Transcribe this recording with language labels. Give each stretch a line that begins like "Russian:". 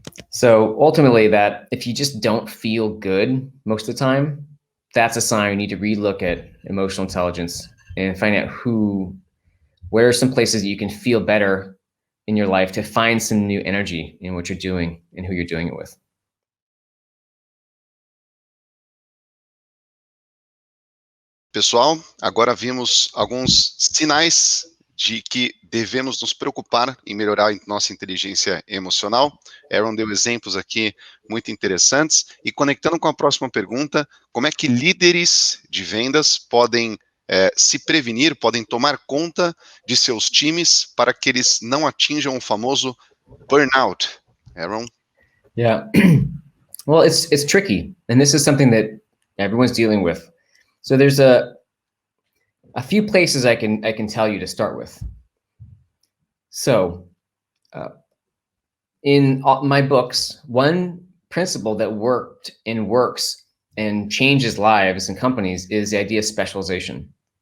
English: So ultimately, that if you just don't feel good most of the time, that's a sign you need to relook at emotional intelligence and find out where are some places that you can feel better in your life to find some new energy in what you're doing and who you're doing it with.
Portuguese: Pessoal, agora vimos alguns sinais de que devemos nos preocupar em melhorar nossa inteligência emocional. Aaron deu exemplos aqui muito interessantes. E conectando com a próxima pergunta, como é que líderes de vendas podem se prevenir, podem tomar conta de seus times para que eles não atinjam o famoso burnout? Aaron?
English: Yeah. Well, it's tricky. And this is something that everyone's dealing with. So there's a few places I can tell you to start with. So in my books, one principle that worked and works and changes lives and companies is the idea of specialization.